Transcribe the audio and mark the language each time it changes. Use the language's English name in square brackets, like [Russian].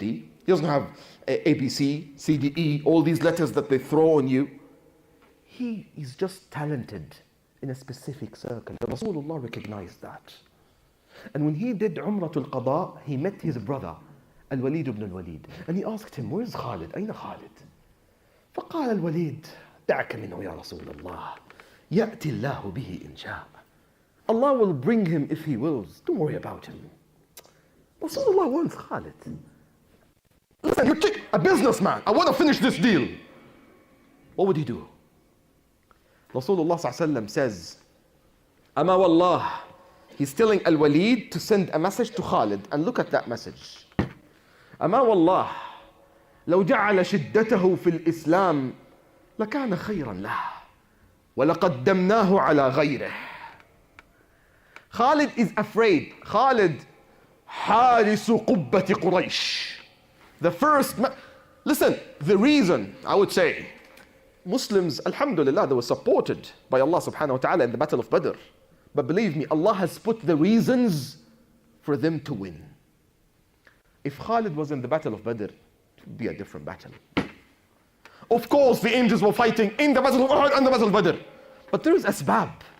[English] He doesn't have ABC, CDE, all these letters that they throw on you. He is just talented in a specific circle. Rasulullah recognized that. And when he did Umratul Qada, he met his brother, Al-Walid ibn al-Walid. And he asked him, where's Khalid? [Arabic] أين خالد? فقال الوليد دعك منه يا رسول الله يأتي الله به إن شاء. [English] Allah will bring him if he wills. Don't worry about him. Rasulullah wants Khalid. Listen, you're a businessman. I want to finish this deal. What would he do? Rasulullah says, [Arabic] Ama wallah. [English] He's telling Al-Walid to send a message to Khalid. And look at that message. [Arabic] Ama wallah. لو جعل شدته في الإسلام لكان خيرا له ولقدمناه على غيره. [English] Khalid is afraid. [Arabic] Khalid حارس قبة قريش. [English] The first, listen, the reason, I would say, Muslims, alhamdulillah, they were supported by Allah subhanahu wa ta'ala in the battle of Badr. But believe me, Allah has put the reasons for them to win. If Khalid was in the battle of Badr, it would be a different battle. Of course, the angels were fighting in the battle of Uhud and the battle of Badr. But there is asbab.